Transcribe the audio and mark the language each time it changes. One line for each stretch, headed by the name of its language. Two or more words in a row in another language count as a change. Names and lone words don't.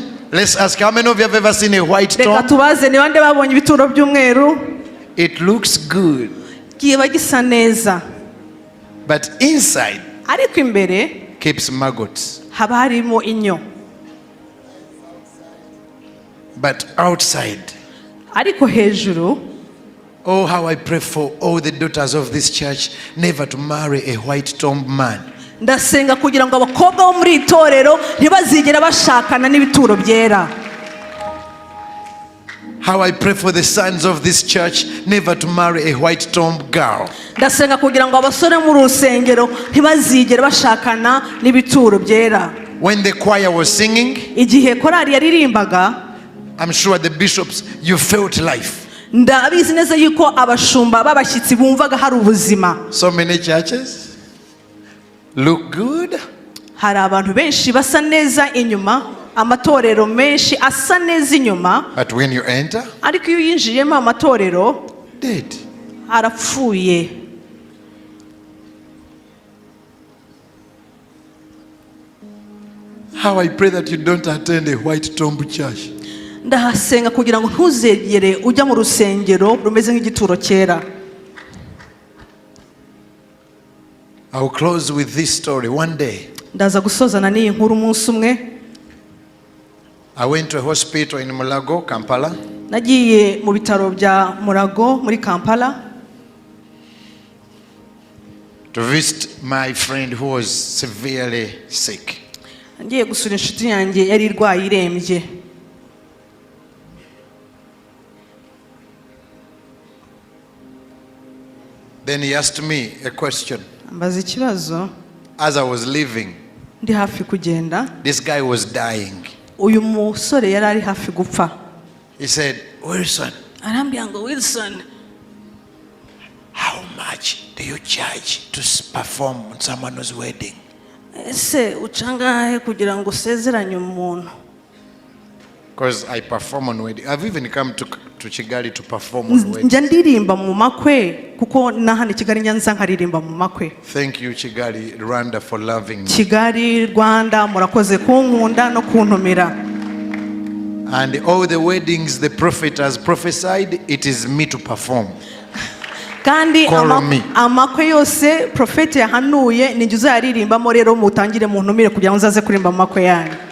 English: Let's ask, how many of you have ever seen a white
Kinyarwanda: Reka
English: tomb?
Kinyarwanda: tubaze niba nde babonye ibituro by'umweru?
English: It looks good,
Kinyarwanda: Kiba gisa neza.
English: but inside
Kinyarwanda: Ariko imbere
English: keeps maggots.
Kinyarwanda: haba harimo inyo.
English: But outside,
Kinyarwanda: Ariko hejuru,
English: oh, how I pray for all the daughters of this church never to marry a white tomb man.
Kinyarwanda: ndasenga kugira ngo abakobwa bo muri itorero ntibazigera bashakana n'ibituro byera.
English: How I pray for the sons of this church never to marry a white tomb girl.
Kinyarwanda: Ndasenga kugira ngo abasore mu rusengero ntibazigera bashakana n'ibituro byera.
English: When the choir was singing,
Kinyarwanda: Igihe korari yaririmbaga,
English: I'm sure the bishops, you felt life.
Kinyarwanda: ndabizi neza yuko abashumba b'abashyitsi bumvaga hari ubuzima.
English: So many churches look good,
Kinyarwanda: Hari abantu benshi basa neza inyuma, amatorero menshi asa neza inyuma,
English: but when you enter,
Kinyarwanda: ariko iyo yinjiyemo amatorero
English: dead.
Kinyarwanda: arapfuye.
English: How I pray that you don't attend a white tomb church.
Kinyarwanda: Ndahasenga kugira ngo ntuzegere ujya mu rusengero rumeze nk'igituro cyera.
English: I will close with this story. One day,
Kinyarwanda: Ndaza gusozana n'iyi nkuru umunsi umwe.
English: I went to a hospital in Mulago, Kampala.
Kinyarwanda: Nagiye mu bitaro bya Murago muri Kampala
English: To visit my friend who was severely sick.
Kinyarwanda: ngiye gusura inshuti yanjye yari irwaye irembye.
English: Then he asked me a question.
Kinyarwanda: Ambaza ikibazo.
English: As I was leaving,
Kinyarwanda: Ndi hafi kugenda,
English: this guy was dying.
Kinyarwanda: uyu musore yari ari hafi gupfa.
English: He said, Wilson,
Kinyarwanda: Arambwira ngo Wilson,
English: how much do you charge to perform on someone's wedding?
Kinyarwanda: ese ucangahe kugira ngo usezeranye umuntu?
English: Because I perform on wedding. I've even come to Kigali to perform on wedding.
Kinyarwanda: Njya ndirimba mu makwe kuko nahana Kigali njya nza nkaririmba mu makwe.
English: Thank you, Kigali, Rwanda, for loving me.
Kinyarwanda: Kigali, Rwanda, murakoze kunkunda no kuntumira.
English: And all the weddings the prophet has prophesied, it is me to perform.
Kinyarwanda: Kandi
English: Call me.
Kinyarwanda: amakwe yose profete yahanuye ni njye uzayaririmbamo, rero mutangire muntumire kugira ngo nzaze kuririmba mu makwe yanyu.